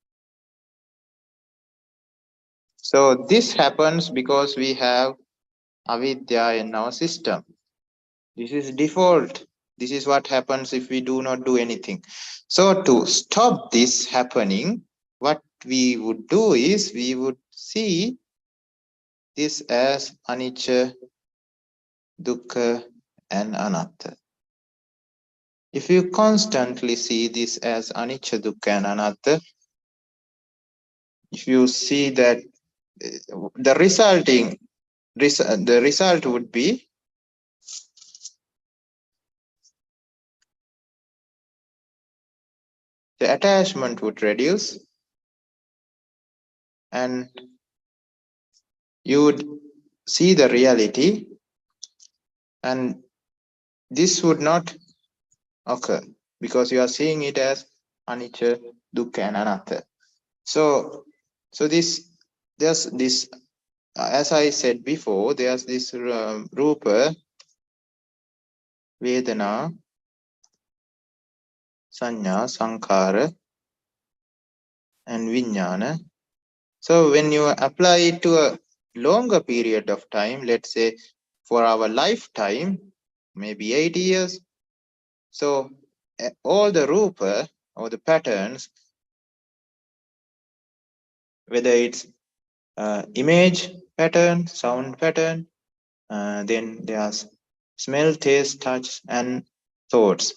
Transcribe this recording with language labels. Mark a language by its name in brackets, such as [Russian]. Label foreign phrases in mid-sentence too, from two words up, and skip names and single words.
[English] So this happens because we have avidya in our system. This is default. This is what happens if we do not do anything. So to stop this happening, what we would do is we would see this as [Pali] anicca, dukkha, [English] and anatta. If you constantly see this as [Pali] anicca, dukkha, [English] and anatta, if you see that the result would be the attachment would reduce, and you would see the reality, and this would not occur because you are seeing it as [Pali] anicca, dukkha, [English] and anatta. So there's this, as I said before, there's this [Pali] rupa, vedana, sanya, sankhara, [English] and vijnana. So when you apply it to a longer period of time, let's say for our lifetime, maybe 80 years, so all the rupa, or the patterns, whether it's image pattern, sound pattern, then there's smell, taste, touch, and thoughts.